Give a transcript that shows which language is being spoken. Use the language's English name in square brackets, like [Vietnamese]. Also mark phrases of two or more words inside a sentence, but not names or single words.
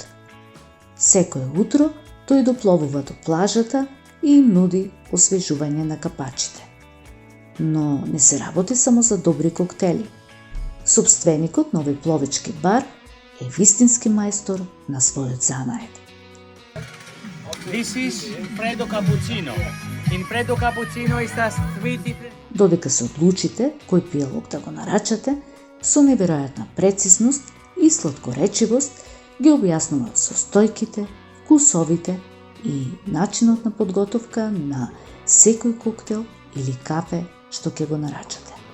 [Macedonian] Секое утро тој допловува до плажата и им нуди освежување на капачите. Но не се работи само за добри коктели. Сопственикот на овој пловечки бар е вистински мајстор на својот занает. [English] This is Freddo Cappuccino. In Freddo Cappuccino is as 3 different... [Macedonian] Додека се одлучите кој пијалок да го нарачате, со неверојатна прецизност и сладкоречивост ги објаснува состојките, вкусовите и начинот на подготовка на секој коктел или кафе што ќе го нарачате.